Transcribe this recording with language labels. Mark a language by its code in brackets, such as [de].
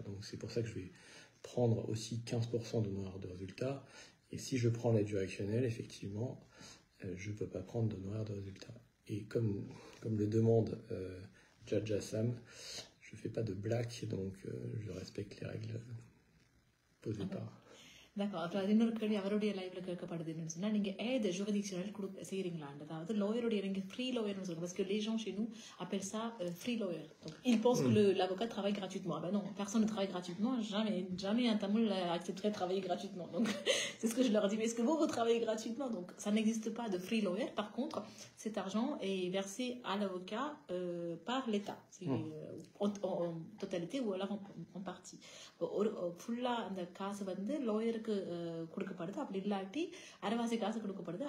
[fr] Donc c'est pour ça que je vais prendre aussi 15% d'honoraire de résultat. Et si je prends l'aide juridictionnelle, effectivement, je ne peux pas prendre d'honoraire de résultat. Et comme le demande Jaja Sam, je ne fais pas de blague, donc je respecte les règles posées par. D'accord. [ta] அப்போ அது இன்னொரு கேள்வி அவருடைய லைவ்ல கேட்கப்படுது என்னன்னு சொன்னா நீங்க ஏது ஜுரிடிக்ஷனல் செய்யறீங்களான்னு, அதாவது லாயருடைய நீங்க ஃப்ரீ லாயர்னு சொல்லுங்க [fr] parce que les gens chez nous appellent ça free lawyer. Donc ils pensent que l'avocat travaille gratuitement. Ben non, personne ne travaille gratuitement. Jamais un Tamil accepterait de travailler gratuitement. Donc c'est ce que je leur dis. Mais est-ce que vous travaillez gratuitement? Donc ça n'existe pas de free lawyer. Par contre, cet argent est versé à l'avocat par l'État, en totalité ou alors en partie. [ta] ஃபுல்லா அந்த காசு வந்து லாயருக்கு கொடுக்கப்படுது. அப்படி இல்லாட்டி அரைவாசி காசு கொடுக்கப்படுது.